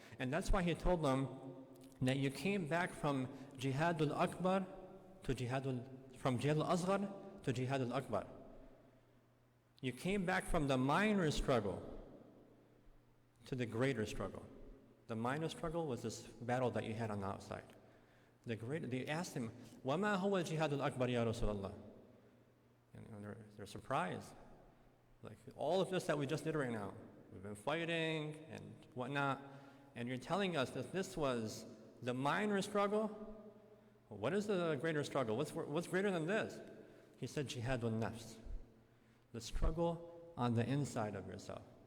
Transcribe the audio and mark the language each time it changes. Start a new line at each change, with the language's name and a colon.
English: And that's why he told them that you came back from Jihadul Akbar to from Jihad al-Asghar to Jihad al-Akbar. You came back from the minor struggle to the greater struggle. The minor struggle was this battle that you had on the outside. They asked him,
Arabic: وَمَا هُوَ الْجِهَادُ الْأَكْبَرُ يَا رَسُولَ اللَّهِ.
English: And they're surprised. Like, all of this that we just did right now, we've been fighting and whatnot, and you're telling us that this was the minor struggle? Well, what is the greater struggle? What's greater than this? He said,
Arabic: jihadun nafs,
English: the struggle on the inside of yourself.